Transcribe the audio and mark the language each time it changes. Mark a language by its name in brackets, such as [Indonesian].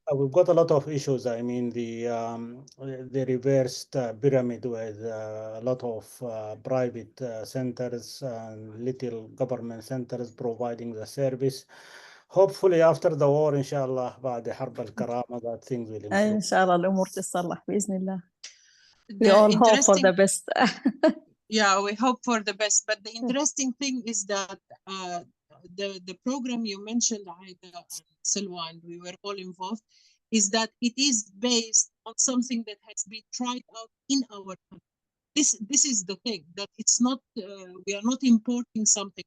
[English] We've got a lot of issues. I mean, the reversed pyramid with a lot of private centers and little government centers providing the service. Hopefully after the war إن شاء الله بعد حرب الكرامة that things will improve. [Arabic] إن شاء الله الأمور تتصلح بإذن الله. We all hope for the best. [English] Yeah, we hope for the best. But the interesting thing is that the program you mentioned, Aida and Silwa, and we were all involved, is that it is based on something that has been tried out in our country. This is the thing, that it's not, we are not importing something.